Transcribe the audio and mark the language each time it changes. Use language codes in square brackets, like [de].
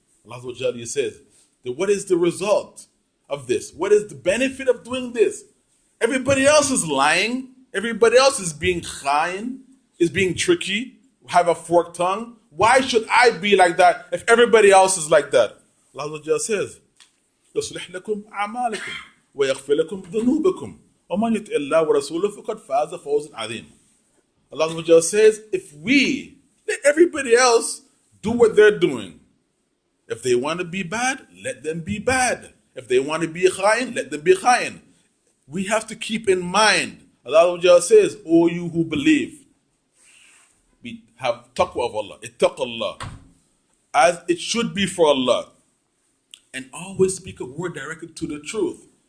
[en] Allah says, what is the result of this? What is the benefit of doing this? Everybody else is lying. Everybody else is being khain, is being tricky, have a forked tongue. Why should I be like that if everybody else is like that? Allah says, [ar] يُصْلِحْ لَكُمْ أَعْمَالِكُمْ وَيَغْفِرْ لَكُمْ ذُنُوبَكُمْ وَمَنْ يُطِعِ اللَّهَ وَرَسُولَهُ فَقَدْ فَازَ فَوْزًا عَظِيمًا. [en] Allah says, if we let everybody else do what they're doing, if they want to be bad, let them be bad. If they want to be khain, let them be khain. We have to keep in mind, Allah says, O you who believe, we have taqwa of Allah, ittaqullah, as it should be for Allah, and always speak a word directed to the truth.